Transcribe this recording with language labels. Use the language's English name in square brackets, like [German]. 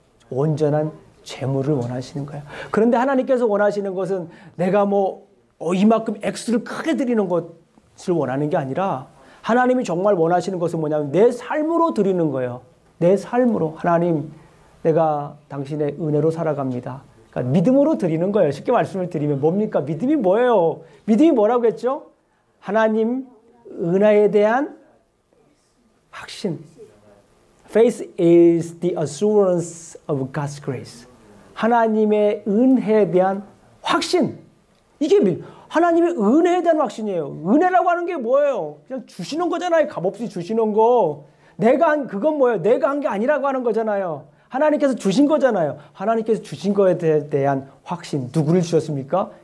[Korean] 온전한 제물을 원하시는 거예요. 그런데 하나님께서 원하시는 것은 내가 이만큼 액수를 크게 드리는 것을 원하는 게 아니라 하나님이 정말 원하시는 것은 뭐냐면 내 삶으로 드리는 거예요. 내 삶으로. 하나님, 내가 당신의 은혜로 살아갑니다. 그러니까 믿음으로 드리는 거예요. 쉽게 말씀을 드리면 뭡니까? 믿음이 뭐예요? 믿음이 뭐라고 했죠? 하나님 은혜에 대한 확신. [English] Faith is the assurance of God's grace. [Korean] 하나님의 은혜에 대한 확신. 이게 하나님의 은혜에 대한 확신이에요. 은혜라고 하는 게 뭐예요? 그냥 주시는 거잖아요. 값없이 주시는 거. 그건 뭐예요? 내가 한 게 아니라고 하는 거잖아요. 하나님께서 주신 거잖아요. 하나님께서 주신 거에 대한 확신. 누구를 주셨습니까?